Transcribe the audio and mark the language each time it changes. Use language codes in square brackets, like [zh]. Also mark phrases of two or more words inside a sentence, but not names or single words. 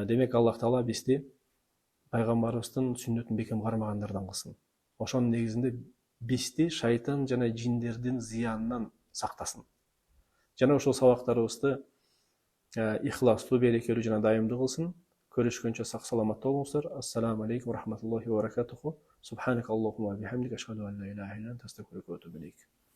[ky] Демек Аллах Таала бизди пайгамбарыбыздын сүннөтүн бекем кармагандардан кылсын. Ошонун негизинде бизди шайтан жана жиндердин зыянынан сактасын. Жана ошол сабактарыбызды ихластуу, берекелүү жана дайымдуу кылсын. Көрүшкөнчө сак саламатта болуңуздар. [ar] السلام عليكم ورحمة الله وبركاته سبحانك اللهم وبحمدك أشهد أن لا إله إلا أنت أستغفرك وأتوب إليك.